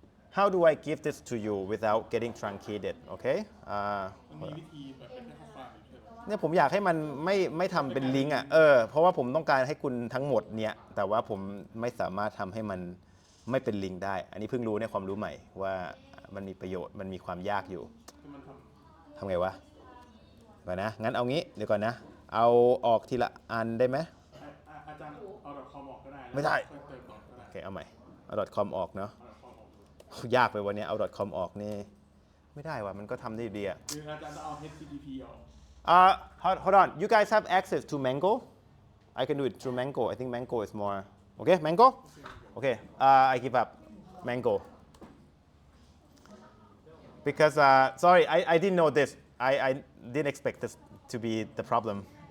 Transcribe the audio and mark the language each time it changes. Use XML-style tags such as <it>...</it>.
<en>How do I give this to you without getting truncated? Okay.</en> <th>มันมีวิธีแบบเป็นแค่ข้อความใช่ไหม เนี่ยผมอยากให้มันไม่ทำเป็นลิงก์อ่ะเพราะว่าผมต้องการให้คุณทั้งหมดเนี่ยแต่ว่าผมไม่สามารถทำให้มันไม่เป็นลิงก์ได้ อันนี้เพิ่งรู้ในความรู้ใหม่ว่ามันมีประโยชน์มันมีความยากอยู่ ที่มันทำ ทำไงวะก่อนนะงั้นเอางี้เดี๋ยวก่อนนะเอาออกทีละอันได้ไหม อาจารย์เอา.comออกก็ได้ ไม่ได้ ค่อยเติมต่อก็ได้ โอเคเอาใหม่เอา .com ออกเนาะ เอา.com ออก ยากไปวันนี้เอา .com ออกนี่ไม่ได้ว่ะมันก็ทำได้ดีอ่ะ คืออาจารย์จะเอา HTTP ออก</th> <en>hold on. You guys have access to Mango? I can do it through Mango. I think Mango is more. Okay, Mango? Okay, I give up Mango. Because, sorry, I didn't know this. I didn't expect this to be the problem.</en>